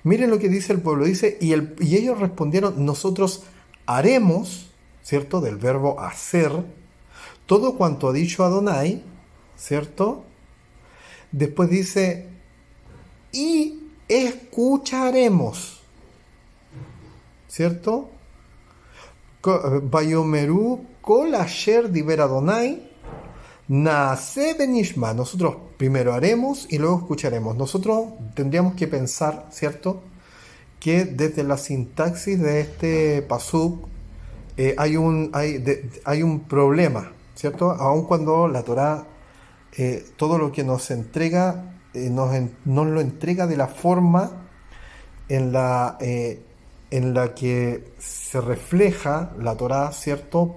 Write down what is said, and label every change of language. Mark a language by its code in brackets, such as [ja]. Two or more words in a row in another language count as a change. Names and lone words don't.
[es] Miren lo que dice el pueblo, dice, y ellos respondieron, nosotros haremos, ¿cierto? Del verbo hacer, todo cuanto ha dicho Adonai, ¿cierto? Después dice, y escucharemos, ¿cierto? [he] ויאמרו כל אשר דבר אדני נעשה ונשמע. [es] Nosotros primero haremos y luego escucharemos. Nosotros tendríamos que pensar, ¿cierto?, que desde la sintaxis de este pasuk hay un problema, ¿cierto? Aun cuando la Torá todo lo que nos entrega nos lo entrega de la forma en la que se refleja la Torá, ¿cierto?